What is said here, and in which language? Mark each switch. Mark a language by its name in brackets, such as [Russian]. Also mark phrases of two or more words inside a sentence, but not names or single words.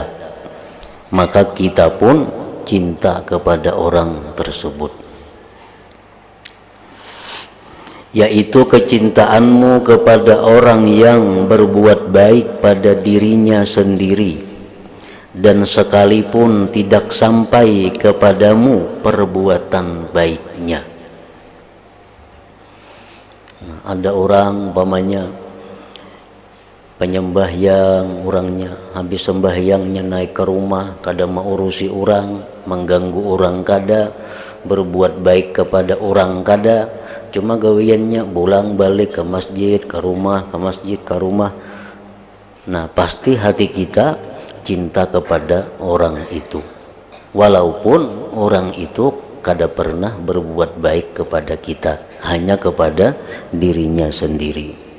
[Indonesian] Maka kita pun cinta kepada orang tersebut, yaitu kecintaanmu kepada orang yang berbuat baik pada dirinya sendiri dan sekalipun tidak sampai kepadamu perbuatan baiknya. [Banjar] Nah, ada orang umpamanya penyembahyang, orangnya habis sembahyangnya naik ke rumah, kada mau urusi orang, mengganggu orang kada, berbuat baik kepada orang kada, cuma gawiannya pulang balik ke masjid, ke rumah, ke masjid, ke rumah. Nah, pasti hati kita cinta kepada orang itu, walaupun orang itu kada pernah berbuat baik kepada kita, hanya kepada dirinya sendiri.